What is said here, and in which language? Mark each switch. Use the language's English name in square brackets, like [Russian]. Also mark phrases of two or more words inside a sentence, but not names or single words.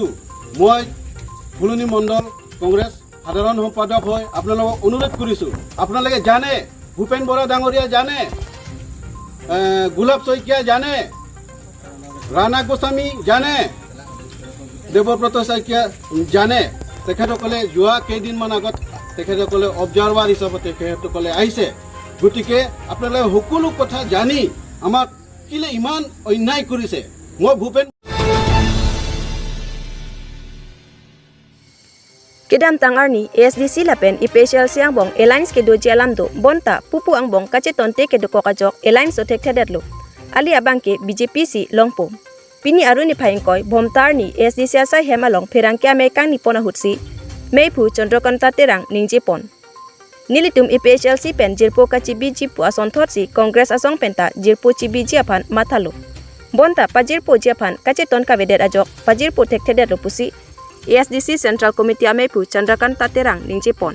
[Assamese] মই ফুলনি মণ্ডল কংগ্ৰেছ সাধাৰণ সম্পাদক হৈ আপোনালোকক অনুৰোধ কৰিছোঁ, আপোনালোকে জানে ভূপেন বৰা ডাঙৰীয়া জানে, গোলাপ শইকীয়া জানে, ৰাণা গোস্বামী জানে, দেৱব্ৰত শইকীয়া জানে। তেখেতসকলে যোৱা কেইদিনমান আগত তেখেতসকলে অবজাৰ্ভাৰ হিচাপে তেখেতসকলে আহিছে। গতিকে আপোনালোকে সকলো কথা জানি আমাক কেলে ইমান অন্যায় কৰিছে। মই ভূপেন [Karbi] Kedam tangarni ASDC lapen IPCL siang bong Alliance ke doji alamdo bonta pupu ang bong kaceton te ke doko kajok Alliance otek tedetlo ali abang ke BJP si longpo pini aruni phaingkoi bomtar ni ASDC asai hemalong pherang ke amerikang ni pona hutsi meipu chandrakanta terang ningje pon nilitum IPCL si pen jirpo kachi BJP ason thotsi Congress asong penta jirpo chi BJ aphan mathalo bonta pajirpo japhan kaceton ka vedet ajok pajirpo tek tedetlo pusi ASDC Central Committee Amepu Chandrakanta Terang Ningje Pon.